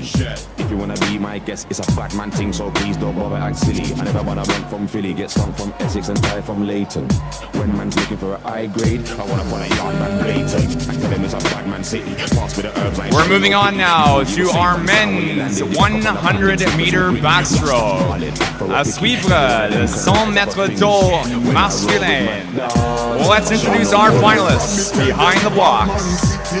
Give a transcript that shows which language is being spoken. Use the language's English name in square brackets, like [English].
[English] If you wanna be my guest, it's a Batman thing, so please don't bother act silly. I never wanna run from Philly, get stung from Essex and die from Leighton. When man's looking for a high grade, I wanna put a yard man blatant. I tell them it's a Batman City. Pass with the herbs like we're moving on now to our men's 100-meter backstroke. [French] À suivre, le 100 mètres d'eau masculin. [English] Well, let's introduce our finalists behind the blocks.